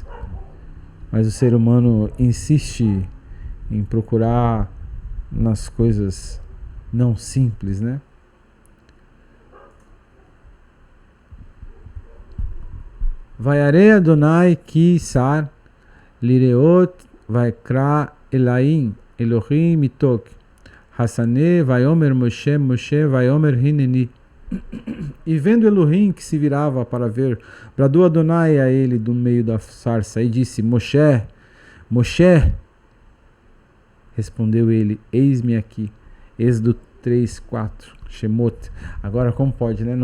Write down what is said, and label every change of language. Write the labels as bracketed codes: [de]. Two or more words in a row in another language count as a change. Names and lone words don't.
[pt] Mas o ser humano insiste em procurar nas coisas não simples, né? [he] וירא יהוה כי סר לראות ויקרא אליו אלהים מתוך הסנה ויאמר משה משה ויאמר הנני. [pt] E vendo Elohim que se virava para ver, bradou Adonai a ele do meio da sarça e disse: Moshe, Moshe. Respondeu ele: eis-me aqui. Êxodo 3:4. Shemot. Agora como pode, né?